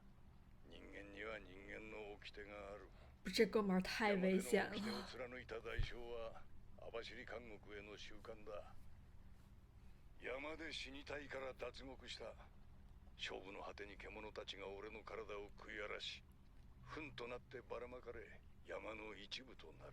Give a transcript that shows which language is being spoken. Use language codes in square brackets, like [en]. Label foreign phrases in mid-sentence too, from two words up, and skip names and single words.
[ja] 人間には人間の掟がある。 [zh] 这哥们儿太危险 [ja] 山での [zh] 了。 [ja] 掟を貫いた代償は網走監獄への習慣だ。山で死にたいから脱獄した。勝負の果てに獣たちが俺の体を食い荒らし、糞となってばらまかれ山の一部となる。